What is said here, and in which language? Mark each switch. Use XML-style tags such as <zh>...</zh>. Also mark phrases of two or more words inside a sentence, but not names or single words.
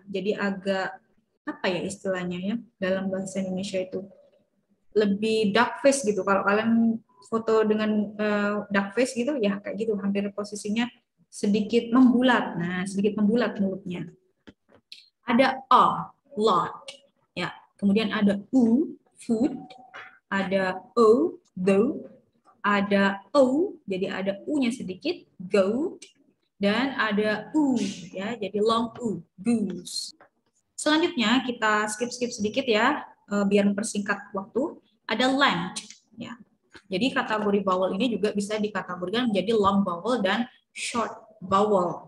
<id>Jadi agak apa ya istilahnya ya dalam bahasa Indonesia itu lebih</id> <en>duck face</en> <id>gitu. Kalau kalian foto dengan</id> <en>duck face</en> <id>gitu ya kayak gitu, hampir posisinya sedikit membulat. Nah, sedikit membulat mulutnya. Ada a, lot. Ya. Kemudian ada u, food. Ada o, though. Ada o, jadi ada u-nya sedikit, goat. Dan ada u, ya, jadi</id> <en>long u,</en> <id>goose. Selanjutnya kita skip sedikit ya, biar mempersingkat waktu. Ada land, ya. Jadi kategori vowel ini juga bisa dikategorikan menjadi</id> <en>long vowel</en> <id>dan</id> <en>short vowel.</en>